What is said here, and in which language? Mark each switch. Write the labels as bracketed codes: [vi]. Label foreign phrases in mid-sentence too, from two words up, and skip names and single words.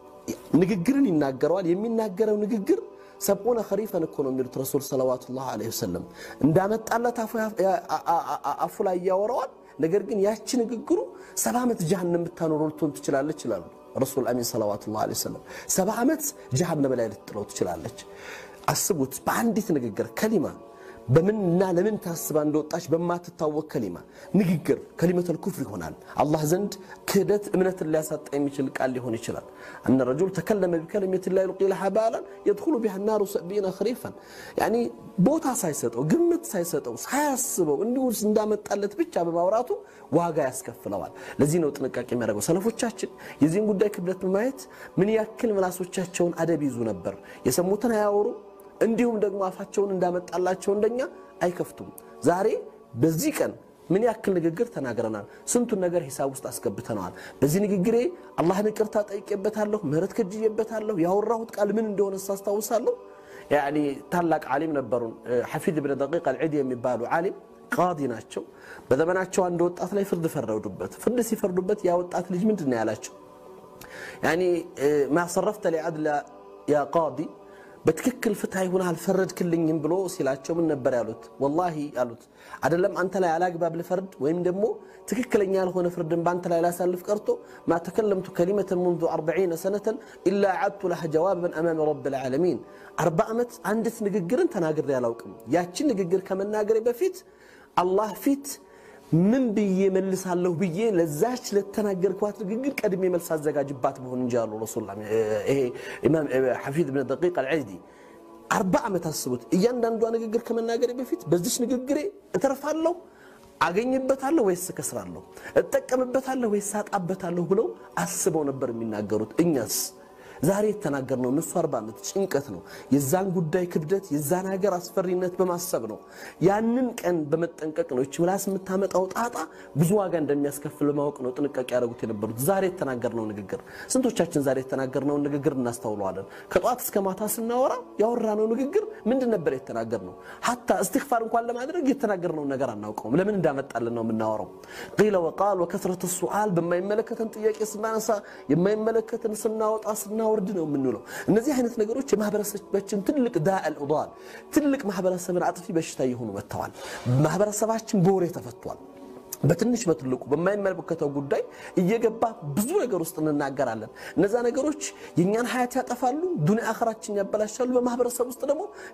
[am] ንግግርን ይናገራል የሚናገረው ንግግር [ar] سبعين خريفا [am] እኮ ነው የሚሉት [ar] رسول صلى الله عليه وسلم [am] እንዳመጣለት አፉ ላይ ያወራዋል ነገር ግን ያቺ ንግግሩ 70 ዓመት ጀሃነም ብታኖረው ልትሆን ትችላለች ይላሉ [ar] رسول أمين صلى الله عليه وسلم [am] 70 ዓመት ጀሃነም ላይ ልትጥለው ትችላለች አስቡት በአንዲት ንግግር ከሊማ በምንና ለምን ታስባ እንደወጣች በማትታወቅ ከሊማ ንግግር [ar] كلمة الكفر [am] ይሆናል አላህ ዘንድ ክህደት እምነትን ሊያሳጣ የሚችል ቃል ሊሆን ይችላል [ar] أن الرجل تكلم بكلمة لا يلقي لها بالا يدخل بها النار 70 خريفا يعني [am] ቦታ ሳይሰጠው ግምት ሳይሰጠው ሳያስበው እንዲሁ እንዳመጣለት ብቻ በማውራቱ ዋጋ ያስከፍለዋል ለዚህ ነው ጥንቃቄ የሚያደርገው ሰለፎቻችን የዚህን ጉዳይ ክብደት በማየት ምን ያክል ምላሶቻቸውን አደብ ይዙ ነበር የሰሙትን ያወሩ እንዲሁም ደግሞ አፋቸውን እንዳመጣላቸው እንደኛ አይከፍቱም ዛሬ በዚህ ቀን ምን ያክል ንግግር ተናግረናል ስንቱን ነገር ሂሳብ ውስጥ አስገብተናል በዚህ ንግግሬ አላህን ይቅርታ ጠይቄበታለሁ ምህረት ከጅዬበታለሁ ያወራሁት ቃል ምን እንደሆነ ሳስታውሳለሁ يعني ታላቅ ዓሊም ነበሩን حفيد بن دقيق العيد የሚባሉ ዓሊም ቃዲ ናቸው በዘመናቸው አንድ ወጣት ላይ ፍርድ ፈረዱበት ፍርድ ሲፈርዱበት ያ ወጣት ልጅ ምንድነው ያላቸው [ar] يعني ما صرفت لعدل يا قاضي [am] በትክክል ፍትሃይ ሆነ አልፈረድክልኝም ብሎ ሲላቸው ምን ነበር ያሉት والله ያሉት አይደለም አንተ ላይ አላግባብ ለፈርድ ወይም ደግሞ ትክክለኛ ያልሆነ ፍርድን ባንተ ላይ ላሳልፍ ቀርቶ [ar] ما تكلمت كلمه منذ 40 سنه الا عدت لها جوابا امام رب العالمين [am] 40 ዓመት አንዲት ንግግርን ተናግሬ ያላውቅም ያቺ ንግግር ከመናገሬ በፊት አላህ ፊት ምን ብዬ መልሳለሁ ብዬ ለዛች ለተናገርኳት ንግግር ቀድሜ መልስ አዘጋጅባት በሆነ እንጂ አሉ ረሱላህ ይሄ ኢማም حفيد بن دقيق العيدي 40 ዓመት አስቡት እያንዳንዷ ንግግር ከመናገሬ በፊት በዚህ ንግግሬ እተርፋለሁ አገኝበታለሁ ወይስ ከስራለሁ እጠቀምበታለሁ ወይስ አጣበታለሁ ብለው አስበው ነበር የሚናገሩት እኛስ ዛሬ ተናገርነው እነሱ 40 ዓመት ጭንቀት ነው የዛን ጉዳይ ክብደት የዛን ሀገር አስፈሪነት በማሰብ ነው ያንን ቀን በመጠንቀቅ ነው እቺ ምላስ የምታመጣው ጣጣ ብዙ ዋጋ እንደሚያስከፍል ማወቅ ነው ጥንቃቄ ያደርጉት የነበሩት ዛሬ ተናገርነው ንግግር ስንቶቻችን ዛሬ ተናገርነው ንግግር እናስተውለዋለን ከጧት እስከ ማታ ስናወራ ያወራነው ንግግር ምንድን ነበር የተናገርነው [ar] حتى استغفار [am] እንኳን ለማድረግ የተናገርነው ነገር አናውቀውም ለምን እንዳመጣልን ነው የምናወራው [ar] قيل وقال وكثرة السؤال [am] በማይመለከተን ጥያቄ ስናነሳ የማይመለከተን ስናወጣ ወርድ ነው ምንለው እነዚህ አይነት ነገሮች የማህበረሰባችን ትልቅ [ar] الداء العضال [am] ትልቅ ማህበረሰብን አጥፊ በሽታ ይሆኑ መተዋል ማህበረሰባችን በወሬ ተፈቷል በትንሽ በትልቁ በማይመለከተው ጉዳይ እየገባ ብዙ ነገር ውስጥ እንናገራለን እነዛ ነገሮች የኛን ሀያት ያጠፋሉ ዱንያ አኺራችን ያበላሻሉ በማህበረሰብ ውስጥ ደግሞ